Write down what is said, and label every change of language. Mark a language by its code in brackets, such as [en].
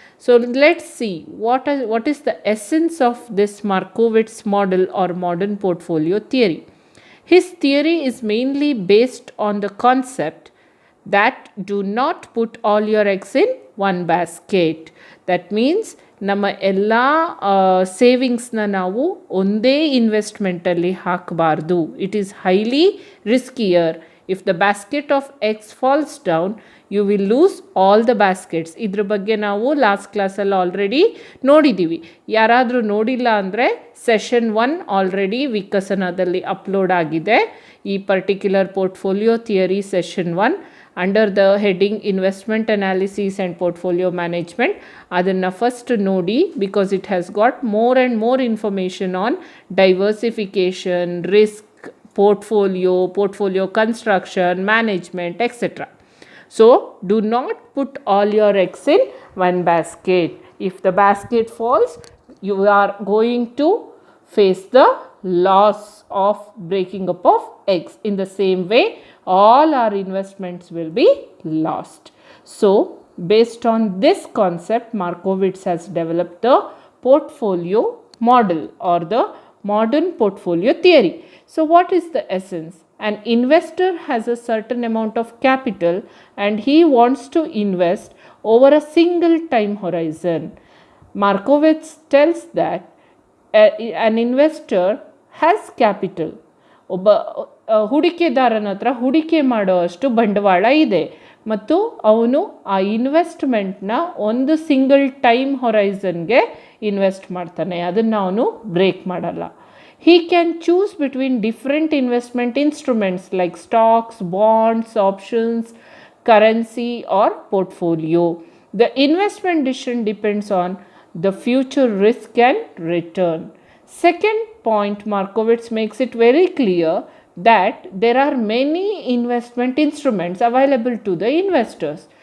[en] So let's see what is the essence of this Markowitz model or modern portfolio theory. His theory is mainly based on the concept that do not put all your eggs in one basket. That means [kn] ನಮ್ಮ ಎಲ್ಲ ಸೇವಿಂಗ್ಸ್ನ ನಾವು ಒಂದೇ ಇನ್ವೆಸ್ಟ್ಮೆಂಟಲ್ಲಿ ಹಾಕಬಾರ್ದು. [en] It is highly riskier. If the basket of eggs falls down, you will lose all the baskets. [kn] ಇದ್ರ ಬಗ್ಗೆ ನಾವು last ಕ್ಲಾಸಲ್ಲಿ already ನೋಡಿದ್ದೀವಿ. ಯಾರಾದರೂ ನೋಡಿಲ್ಲ ಅಂದರೆ ಸೆಷನ್ 1 ಆಲ್ರೆಡಿ ವಿಕಸನದಲ್ಲಿ ಅಪ್ಲೋಡ್ ಆಗಿದೆ. [en] ಈ particular portfolio theory session 1 under the heading investment analysis and portfolio management. [kn] ಅದನ್ನು ಫಸ್ಟ್ ನೋಡಿ, [en] Because it has got more and more information on diversification, risk, portfolio construction, management, etc. So do not put all your eggs in one basket. If the basket falls, you are going to face the loss of breaking up of eggs. In the same way, all our investments will be lost. So based on this concept, Markowitz has developed the portfolio model or the modern portfolio theory. So what is the essence? An investor has a certain amount of capital and he wants to invest over a single time horizon. Markowitz tells that an investor has capital. [kn] ಒಬ್ಬ ಹೂಡಿಕೆದಾರನ ಹತ್ರ ಹೂಡಿಕೆ ಮಾಡೋ ಅಷ್ಟು ಬಂಡವಾಳ ಇದೆ. ಮತ್ತು ಅವನು ಆ ಇನ್ವೆಸ್ಟ್ಮೆಂಟ್ನ ಒಂದು ಸಿಂಗಲ್ ಟೈಮ್ ಹೊರೈಸನ್ಗೆ ಇನ್ವೆಸ್ಟ್ ಮಾಡ್ತಾನೆ, ಅದನ್ನು ಅವನು ಬ್ರೇಕ್ ಮಾಡಲ್ಲ. [en] He can choose between different investment instruments like stocks, bonds, options, currency or portfolio. The investment decision depends on the future risk and return. Second point, Markowitz makes it very clear that there are many investment instruments available to the investors.